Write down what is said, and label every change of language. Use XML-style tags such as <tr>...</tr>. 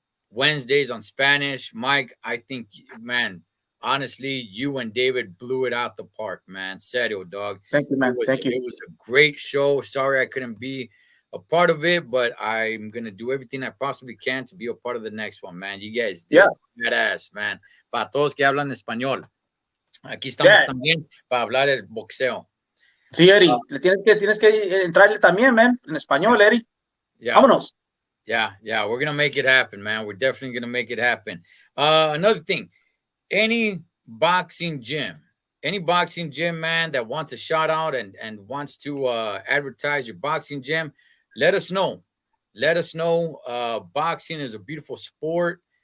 <en>Wednesdays on Spanish. Mike, I think, man, honestly, you and David blew it out the park, man.</en> <es>Serio, dog.</es> <en>Thank you, man. Thank you. It was a great show. Sorry I couldn't be a part of it, but I'm gonna do everything I possibly can to be a part of the next one, man. You guys did badass, man.</en> <es>Para todos que hablan español, aquí estamos también para hablar el boxeo. Sí, Eri, tienes que entrarle también, man, en español, Eri. Vámonos.</es> <en>Yeah, we're gonna make it happen, man. We're definitely gonna make it happen. Another thing, any boxing gym, man, that wants a shout out and wants to advertise your boxing gym, let us know. Boxing is a beautiful sport.</en>